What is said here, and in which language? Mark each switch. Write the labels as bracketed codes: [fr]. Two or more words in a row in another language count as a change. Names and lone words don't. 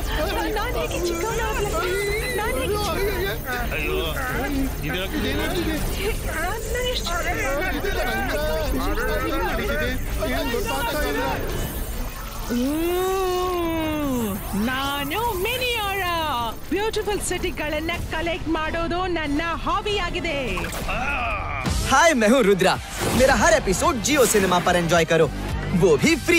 [kn] ನಾನು ಮಿನಿಯಾರಾ. ಬ್ಯೂಟಿಫುಲ್ ಸಿಟಿಗಳನ್ನ ಕಲೆಕ್ಟ್ ಮಾಡೋದು ನನ್ನ ಹಾಬಿ ಆಗಿದೆ. [hi] हाय, मैं हूँ रुद्रा। मेरा हर एपिसोड जियो सिनेमा पर एंजॉय करो, वो भी फ्री।